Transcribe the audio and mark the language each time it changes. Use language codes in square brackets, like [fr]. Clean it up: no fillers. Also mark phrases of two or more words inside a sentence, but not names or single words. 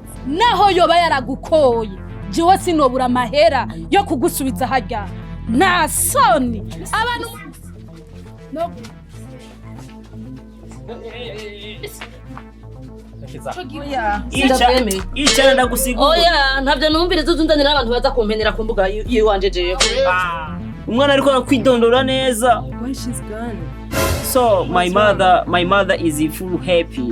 [rn] naho yoba yaragukoye jewe sinobura amahera yo kugusubiza harya nta soni abantu no Icara ndagusigura. Oya ntavyo numviriza uzundanira abantu baza kumpenera ku mbuga yiwanje jewe. Umwana ariko nakwidondora neza. [en] Why she's gone? So my mother is full happy.